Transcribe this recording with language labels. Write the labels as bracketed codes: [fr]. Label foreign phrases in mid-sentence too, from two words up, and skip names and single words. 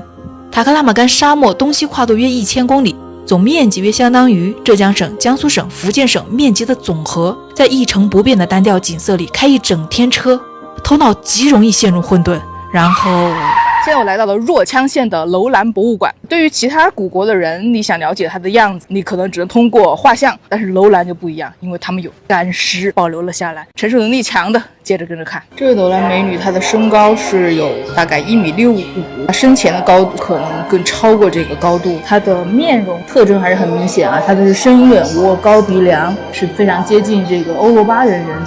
[zh] 塔克拉瑪干沙漠東西跨度約1000公里，總面積約相當於浙江省、江蘇省、福建省面積的總和。在一成不变的單調景色裡開一整天車，頭腦極容易陷入混沌。然後現在我來到了若羌縣的樓蘭博物館。對於其他古國的人，你想了解它的樣子，你可能只能通過畫像，但是樓蘭就不一樣，因為他們有干屍保留了下来，承受能力強的。接着跟着看，這位楼蘭美女，她的身高是有大概1.65米，她身前的高度可能更超過這個高度。她的面容特徵還是很明顯啊，她的是深眼窩、高鼻梁，是非常接近這個歐羅巴人种。